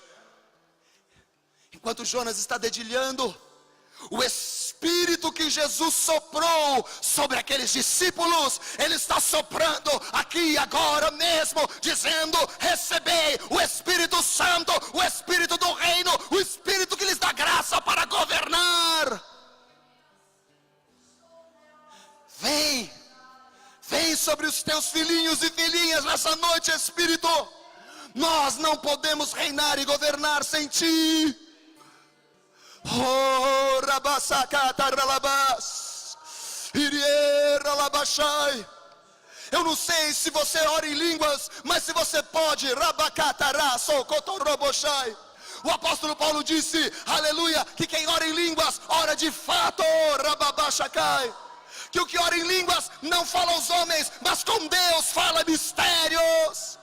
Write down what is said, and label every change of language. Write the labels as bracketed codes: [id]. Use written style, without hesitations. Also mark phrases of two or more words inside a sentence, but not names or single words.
[pt] Enquanto Jonas está dedilhando, o Espírito que Jesus soprou sobre aqueles discípulos, Ele está soprando aqui agora mesmo, dizendo: recebei o Espírito Santo, o Espírito do reino, o Espírito que lhes dá graça para governar. Vem sobre os teus filhinhos e filhinhas nessa noite, Espírito. Nós não podemos reinar e governar sem Ti. Oh, rabassacataralabas, iriera labachai. Eu não sei se você ora em línguas, mas se você pode, rabacatará, socotorobochai. O apóstolo Paulo disse, aleluia, que quem ora em línguas, ora de fato, rababachacai. Que o que ora em línguas não fala aos homens, mas com Deus fala mistérios.